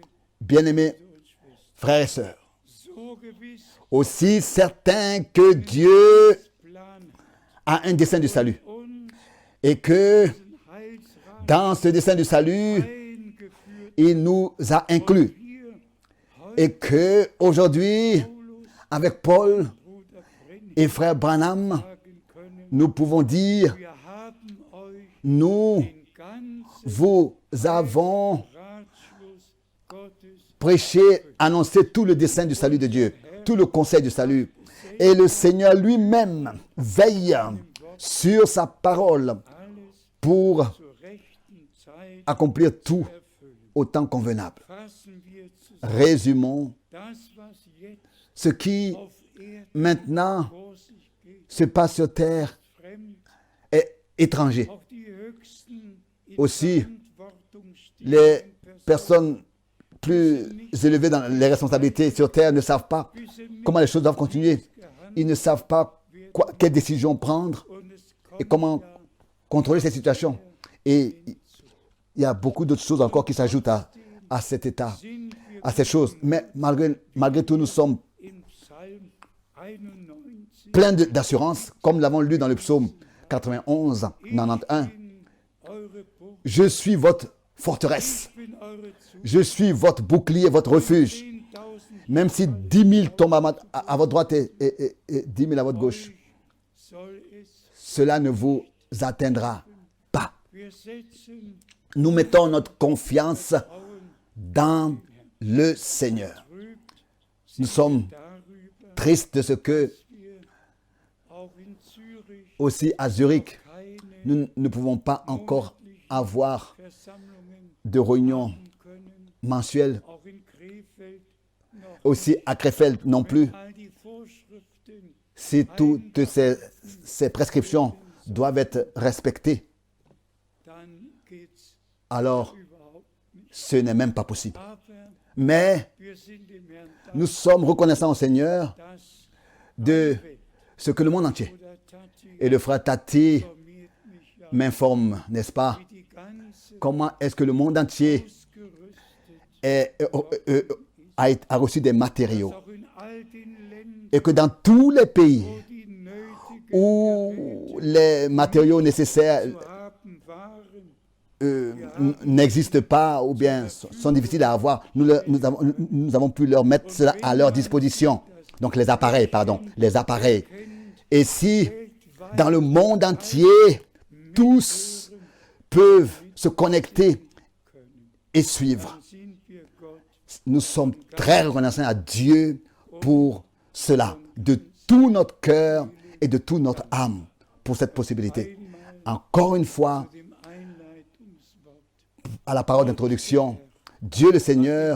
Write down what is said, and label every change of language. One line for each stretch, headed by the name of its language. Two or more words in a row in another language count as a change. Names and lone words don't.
French: Bien-aimés
German: und Schwestern,
French: frères et sœurs,
German: so gewiss
French: aussi certain que Dieu
German: Plan
French: a un dessein du salut
German: uns
French: et que
German: den Heilsrat
French: dans ce dessein du salut,
German: eingeführt
French: il nous a inclus.
German: hier heute
French: Et que aujourd'hui,
German: Paulus,
French: avec Paul
German: Bruder Brennig
French: et frère Branham,
German: sagen können,
French: nous pouvons dire,
German: wir haben euch
French: nous
German: den ganzen
French: vous avons
German: Ratschluss Gottes
French: prêché, annoncé tout le dessein du salut de Dieu, tout le conseil du salut. Et le Seigneur lui-même veille sur sa parole
German: alles
French: pour
German: zur rechten Zeit
French: accomplir tout
German: erfüllen.
French: au temps convenable.
German: Fassen wir zusammen
French: Résumons
German: das, was jetzt
French: ce qui
German: auf Erden
French: maintenant
German: vor sich geht,
French: se passe sur terre
German: fremd,
French: est étranger.
German: auch die höchsten in
French: Aussi,
German: Verantwortung
French: Les
German: stehenden
French: personnes plus élevées dans les responsabilités sur terre ne savent pas comment les choses doivent continuer. Ils ne savent pas quelles décisions prendre
German: und es
French: et
German: kommt
French: comment contrôler ces situations. Et il y a beaucoup d'autres choses encore qui s'ajoutent à cet état,
German: sind wir
French: à ces choses. Mais malgré tout, nous sommes
German: im Psalm 91
French: pleins d'assurance, comme nous l'avons lu dans le psaume 91, 91.
German: in eure Burg,
French: Je suis votre forteresse.
German: bin eure
French: Je suis votre bouclier, votre refuge.
German: 10.000
French: Même si 10 000 tombent à votre droite et 10 000 à votre gauche,
German: soll es.
French: cela ne vous atteindra pas.
German: Wir setzen
French: Nous mettons notre confiance
German: Frauen
French: dans le Seigneur.
German: trübt
French: Nous sommes
German: darüber,
French: tristes de ce que,
German: wir auch in Zürich
French: aussi à Zurich,
German: keine
French: nous ne pouvons pas encore avoir
German: Versammlungen
French: de réunions
German: haben können,
French: mensuelles.
German: auch in Krefeld noch.
French: Aussi à Krefeld non plus.
German: All die Vorschriften
French: Si toutes ces prescriptions doivent être respectées,
German: dann geht's
French: alors
German: überhaupt nicht.
French: ce n'est même pas possible.
German: Aber
French: Mais
German: wir sind dem Herrn
French: nous sommes reconnaissants au Seigneur
German: dankbar, dass
French: de ce que le monde entier,
German: Bruder Tati
French: et le frère Tati
German: informiert mich ja,
French: m'informe, n'est-ce pas,
German: wie die ganze
French: comment est-ce que le monde entier
German: ausgerüstet
French: a reçu des matériaux.
German: auch in all den Ländern,
French: Et que dans tous les pays
German: wo die nötigen
French: où les matériaux nécessaires
German: zu haben waren,
French: n'existent pas ou bien sont difficiles à avoir, nous avons pu leur mettre cela à leur disposition. Donc les appareils. Et si dans le monde entier, tous peuvent se connecter et suivre,
German: sind wir Gott
French: nous sommes très reconnaissants à Dieu pour cela, de tout notre cœur et de toute notre âme, pour cette possibilité. Encore une fois,
German: dem Einleitungswort.
French: à la parole d'introduction, Dieu le Seigneur